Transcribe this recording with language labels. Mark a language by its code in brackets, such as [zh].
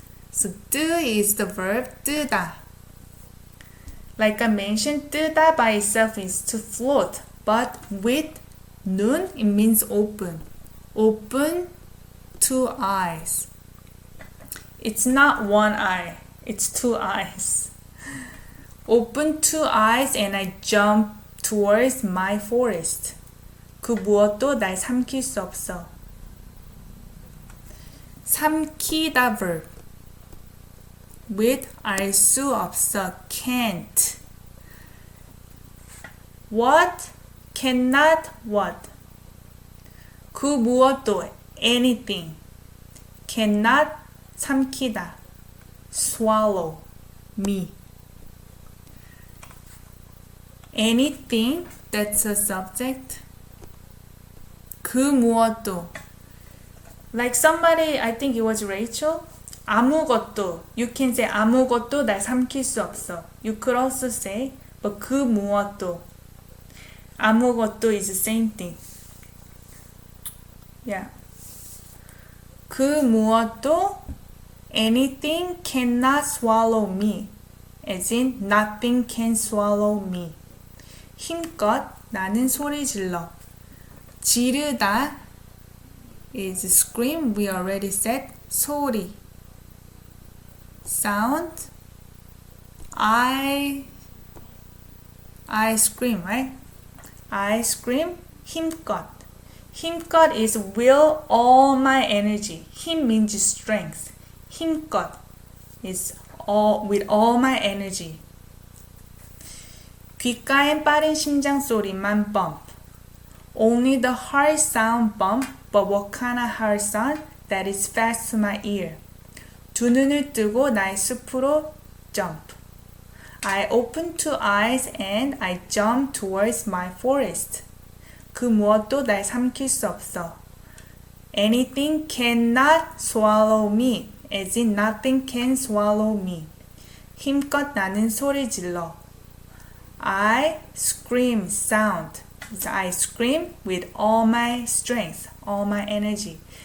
[en] So 뜨 is the verb 뜨다. Like I mentioned, 뜨다 by itself is to float, but with 눈 it means open. Open two eyes. It's not one eye, it's two eyes. Open two eyes and I jump towards my forest. [ko] 그 무엇도 날 삼킬 수 없어. 삼키다 verb. with 알 수 없어, can't. [en] What? Cannot what? [ko] 그 무엇도, [en] anything. Cannot 삼키다, swallow, me. Anything, that's a subject. [ko] 그 무엇도. [en] Like somebody, I think it was Rachel, [ko] 아무것도. [en] You can say [ko] 아무것도 날 삼킬 수 없어. [en] You could also say but 그 무엇도. 아무것도 is the same thing. Yeah. [ko] 그 무엇도 [en] anything cannot swallow me. As in nothing can swallow me. [ko] 힘껏 나는 소리 질러. [en] 지르다 is scream. We already said 소리. Sound. I scream, right? I scream. 힘껏. 힘껏 is will all my energy. 힘 means strength. 힘껏 is all with all my energy. [ko] 귓가엔 빠른 심장 소리만 bump. [en] Only the heart sound bump, but what kind of heart sound? That is fast to my ear. [ko] 두 눈을 뜨고 나의 숲으로 jump. [en] I open two eyes and I jump towards my forest. [ko] 그 무엇도 날 삼킬 수 없어. [en] Anything cannot swallow me. As in nothing can swallow me. [ko] 힘껏 나는 소리 질러. [en] I scream sound. I scream with all my strength, all my energy.